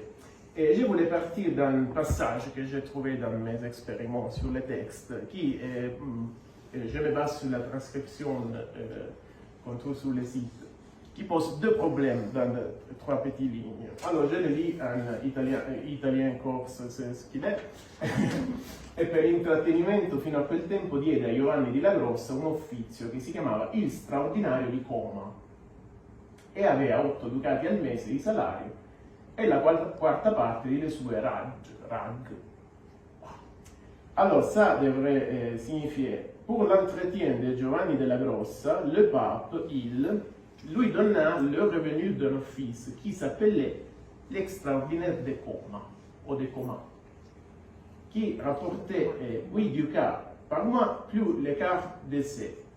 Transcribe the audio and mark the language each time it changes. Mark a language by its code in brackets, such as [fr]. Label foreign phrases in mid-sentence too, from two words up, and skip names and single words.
[fr] Et je voulais partir d'un passage que j'ai trouvé dans mes expériments sur les textes, qui, je me base sur la transcription qu'on trouve sur le site, qui pose deux problèmes dans trois petites lignes. Alors, je le lis en italien corse, c'est ce qu'il est. [it] E per intrattenimento fino a quel tempo diede a Giovanni di La Grossa un uffizio che si chiamava il straordinario di Coma e aveva 8 ducati al mese di salario e la quarta parte delle sue rag. [fr] Alors, ça devrait signifier, pour l'entretien de Giovanni della Grossa, le pape, lui donna le revenu d'un office qui s'appelait l'extraordinaire de Coma, ou de Coma, qui rapportait 8 ducats par mois, plus les quart d'essai.